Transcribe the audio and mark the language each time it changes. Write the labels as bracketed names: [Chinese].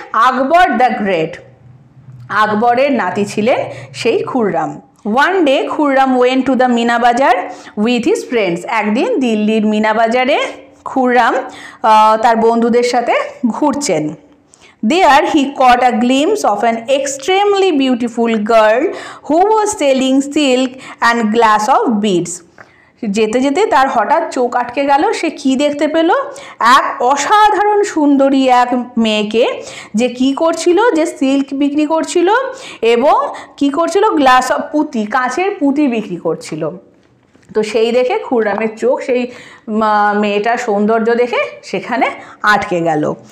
[Bangla] Akbar the great. আকবরের নাতি ছিলেন সেই Khurram. [English] One day Khurram went to the Meena Bazaar with his friends. [Bangla] একদিন দিল্লির মিনা বাজারে খুররাম তার বন্ধুদের সাথে ঘুরছেন। [English] There he caught a glimpse of an extremely beautiful girl who was selling silk and glass of beads. [Bangla] যেতে যেতে তার হঠাৎ চোখ আটকে গেল। সে কি দেখতে পেল? এক অসাধারণ সুন্দরী এক মেয়েকে, যে কি করছিল? যে সিল্ক বিক্রি করছিল এবং কি করছিল? গ্লাস অফ পুঁতি, কাঁচের পুঁতি বিক্রি করছিল। তো সেই দেখে খুররামের চোখ সেই মেয়েটার সৌন্দর্য দেখে সেখানে আটকে গেল।